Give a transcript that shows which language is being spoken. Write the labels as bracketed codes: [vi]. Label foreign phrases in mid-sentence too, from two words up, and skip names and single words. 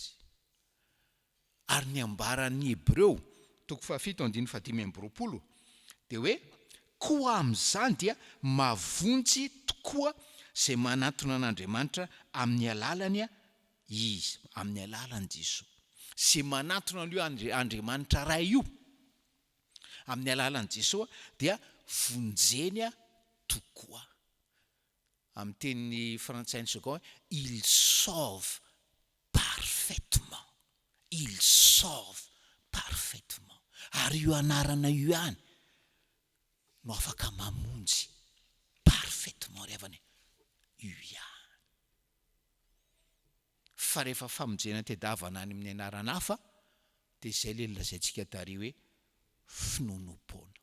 [mg] Ary ny ambaran'ny Hebreo 7:15 dia hoe koa amin'izany dia mavonjy tokoa zay manatona an'Andriamanitra amin'ny alalany izy, amin'ny alalany Jesoa. Zay manatona an'io Andriamanitra ray io amin'ny alalany Jesoa dia vonjeny tokoa. Amin'ny teny frantsay ny second, [fr] il sauve parfaitement. Il sauve parfaitement. [mg] Ary io anarana io ihany no afaka mamonjy parfaitement ry havana io ihany. Fa rehefa famonjena tedavana any amin'ny anarana hafa dia izay le lazaintsika tary hoe finonom-poana.